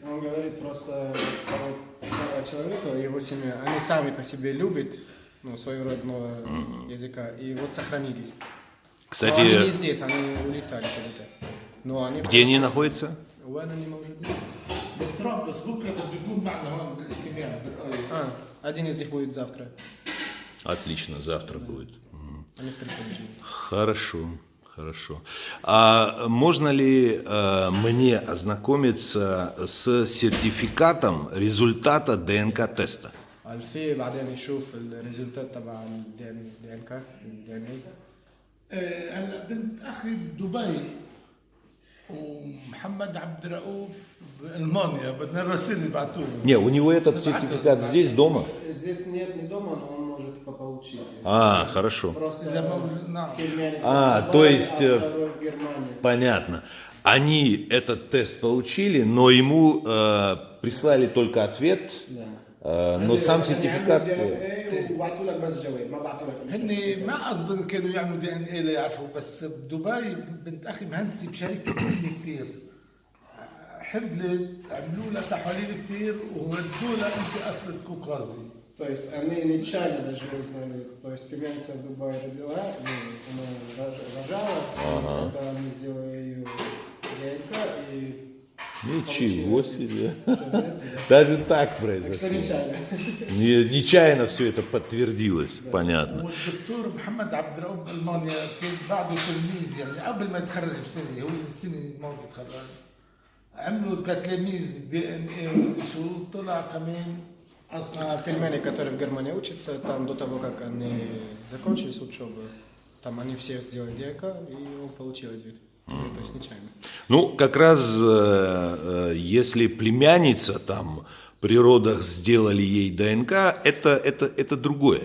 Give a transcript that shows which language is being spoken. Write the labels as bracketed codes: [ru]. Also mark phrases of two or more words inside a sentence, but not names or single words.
[ru] Он говорит просто старого человека, его семья, они сами по себе любят, ну, своего родного языка, и вот сохранились. Но они не Кстати, здесь, они улетали куда-то. Но они где они находятся? [ar] وين они موجودين؟ بطرابلس بكره بده يكون معنا هون بالاستماع بالآية. [ru] Один из них будет завтра. Отлично, завтра будет. Они в Триполи. Хорошо, хорошо. А можно ли мне ознакомиться с сертификатом результата ДНК-теста? [ar] الفي بعدين يشوف الريزلتات تبع الدي ان كا هلا بنت اخي بدبي ومحمد عبد الرؤوف بالمانيا بدنا نرسل يبعثوا له. [ru] Не, у него этот сертификат здесь, дома? Здесь нет не дома, но он может получить. А, хорошо. Просто [ar] إذا موجود نعم. [ru] То есть, второй в Германии. понятно. Они этот тест получили, но ему прислали только ответ, но сам сертификат... [ar] وبعثوا لك بس جواب ما بعثوا لك هن ما قصدهم كانوا يعملوا دي ان اي ليعرفوا بس بدبي بنت اخي مهندسه بشركه كبيره كثير حبلت عملوا لها تحاليل كثير وردوا لها انت اصلك كوكازي. [ru] То есть они нечаянно даже узнали, то есть племянница в Дубае родила, ну, она рожала, когда они сделали ее ДНК и... Ничего себе. Даже так Так что произошло. нечаянно. Нечаянно все это подтвердилось, понятно. [ar] والدكتور محمد عبد الرؤوف بالمانيا كان بعده تلميذ يعني قبل ما يتخرج بسنه هو السنه الماضيه تخرج عملوا كتلاميذ دي ان اي شو طلع كمان اصلا [ru] Пельмени, которые в Германии учатся, там до того, как они закончили учебу, там они все сделали ДНК, и он получил ответ. То есть нечаянно. Ну, как раз, если племянница там при родах сделали ей ДНК, это другое.